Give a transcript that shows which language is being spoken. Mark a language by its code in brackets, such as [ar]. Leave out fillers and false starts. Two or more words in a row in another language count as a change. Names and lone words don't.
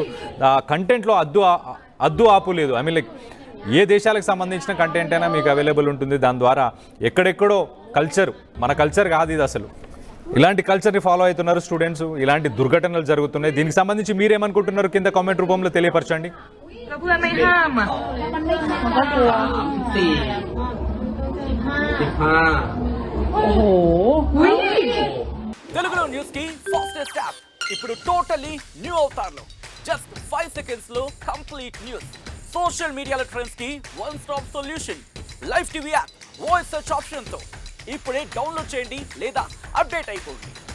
[te] ఆ కంటెంట్లో అద్దు ఆపు లేదు. [en] I mean like [te] ఏ దేశాలకు సంబంధించిన కంటెంట్ అయినా మీకు అవైలబుల్ ఉంటుంది. దాని ద్వారా ఎక్కడెక్కడో కల్చర్, మన కల్చర్ కాదు ఇది అసలు. ఇలాంటి కల్చర్ని ఫాలో అవుతున్నారు స్టూడెంట్స్. ఇలాంటి దుర్ఘటనలు జరుగుతున్నాయి. దీనికి సంబంధించి మీరేమనుకుంటున్నారు కింద కామెంట్ రూపంలో తెలియపరచండి. [th] แล้วเพื่อนไม่ห้ามอ่ะ มันก็กลัว 15 โอ้โห [te] తెలుగులో న్యూస్ కి [en] fastest app [te] ఇప్పుడు [en] totally new avatar just 5 seconds [te] లో [en] complete news, social media trends [te] కి [en] one stop solution, live TV app, voice search option [te] తో ఇప్పుడే డౌన్లోడ్ చేయండి లేదా అప్డేట్ అయిపోండి.